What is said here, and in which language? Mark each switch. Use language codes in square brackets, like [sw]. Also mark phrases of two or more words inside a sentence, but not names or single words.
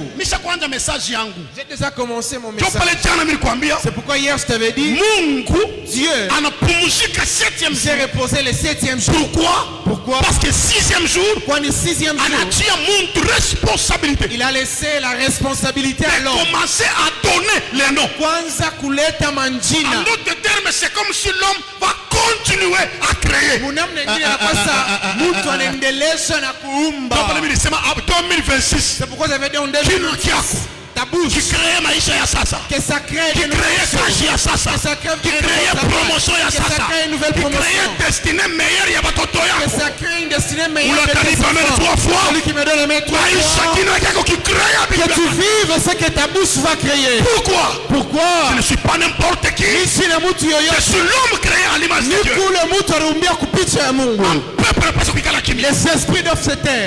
[fr] J'ai déjà commencé mon message. C'est pourquoi hier je t'avais dit, Dieu s'est reposé le 7e jour. Pourquoi? Parce que 6e jour, quand le 6e jour, il a laissé la responsabilité à l'homme. Commencer à donner les noms. [sw] Kwanza kuleta manjina. [fr] En d'autres termes, c'est comme si l'homme va continuer à créer. C'est pourquoi j'avais dit en 2026. Ta bouche qui crée [sw] maïcha ya sasa, [fr] que ça crée qui crée [sw] kashi ya sasa, [fr] qui crée [sw] promotion ya sasa, [fr] qui crée destinée meilleure [sw] ya batoto yako, [fr] que ça crée une destinée meilleure. Celui qui me donne les 3 fois, que tu vives ce que ta bouche va créer. Pourquoi? Je ne suis pas n'importe qui. Je suis l'homme créé à l'image de Dieu. Les esprits doivent se taire.